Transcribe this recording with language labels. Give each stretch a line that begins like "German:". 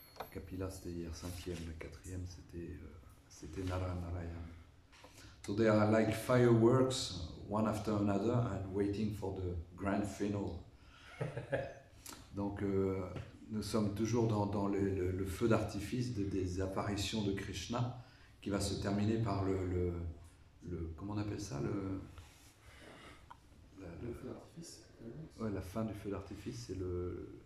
French: Kapila c'était hier 5e, le 4e c'était Narayana.
English: So they are like fireworks, one after another, and waiting for the grand final.
French: Donc nous sommes toujours dans le feu d'artifice des apparitions de Krishna, qui va se terminer par le comment on appelle ça, Le feu d'artifice. ouais, la fin du feu d'artifice, c'est le